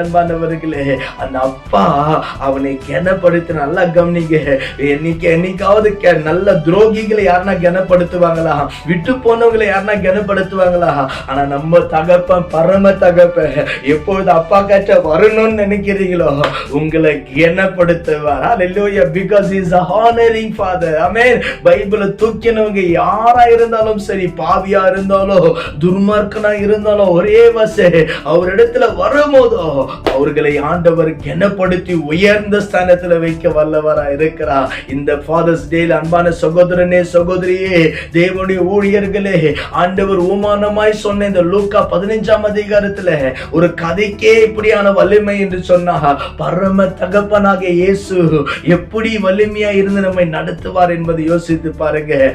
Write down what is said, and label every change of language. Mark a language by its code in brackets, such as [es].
[ta] அன்பானவர்களே, அந்த அப்பா அவனை கனப்படுத்தி நல்லா கவனிங்க. என்னைக்காவது நல்ல துரோகிகளை யாருன்னா கனப்படுத்துவாங்களா? விட்டு போனவங்களை யாருன்னா கனப்படுத்துவாங்களா? ஆனா நம்ம தகப்பன் பரம தகப்பன் எப்பொழுது அப்பா கிட்ட வரணும்னு நினைக்கிறீங்களோ உங்களை கனப்படுத்துவார். [en] Hallelujah, because he is a honoring father. [ta] ஆமென். பைபிளை தூக்கினவங்க யாரா இருந்தாலும் சரி, பாவியா இருந்தாலும் துர்மார்க்கனா இருந்தாலும் ஒரே வசே அவரிடத்துல வரும்போதோ அவர்களை ஆண்டவர் கனப்படுத்தி உயர்ந்த ஸ்தானத்துல வைக்க வல்லவரா இருக்கிறார். இந்த ஃபாதர்ஸ் டேல அன்பான சகோதரனே சகோதரியே, தேவனுடைய ஊழியர்களே, ஆண்டவர் உமானமாய் சொன்ன இந்த லூக்கா 15ஆம் அதிகாரத்துல ஒரு கதைக்கே இப்படியான வலிமை என்று சொன்னா, பரம தகப்பனாக இயேசு எப்படி வலிமையா இருந்து நம்மை நடத்துவார் என்பதை யோசித்து பாருங்க.